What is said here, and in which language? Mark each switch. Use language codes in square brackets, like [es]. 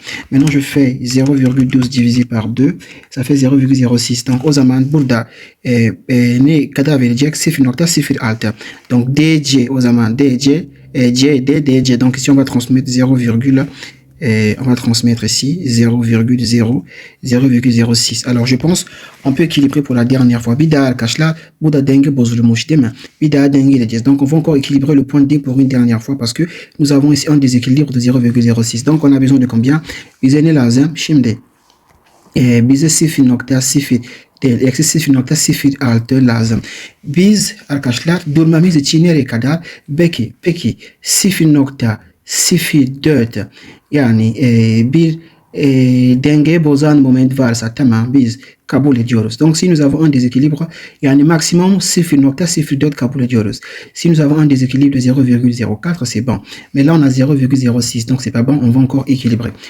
[fr] Maintenant, je fais 0,12 divisé par 2, ça fait 0,06. [tr] Donc, o zaman burada ne kadar verecek? 0.06. Donc, DC, o zaman DC, CD, DC. [fr] Donc, ici, on va transmettre 0, on va transmettre ici 0,06. Alors, je pense on peut équilibrer pour la dernière fois. [tr] Bida arkadaşlar, bu da denge bozulmuş değil mi? Bir daha dengeleyeceğiz. [fr] Donc, on va encore équilibrer le point D pour une dernière fois parce que nous avons ici un déséquilibre de 0,06. Donc, on a besoin de combien? [tr] Bize ne lazım? Şimdi bize 0.0 değil, eksi 0.06 lazım. Biz arkadaşlar durmamız için nereye kadar? Peki 0.04 yani bir denge bozan moment varsa tamam biz kabul ediyoruz. [fr] Donc si nous avons un déséquilibre [tr] yani maximum 0.04 kabul ediyoruz. [fr] Si nous avons un déséquilibre de 0,04 c'est bon. Mais là on a 0,06 donc c'est pas bon, on va encore équilibrer.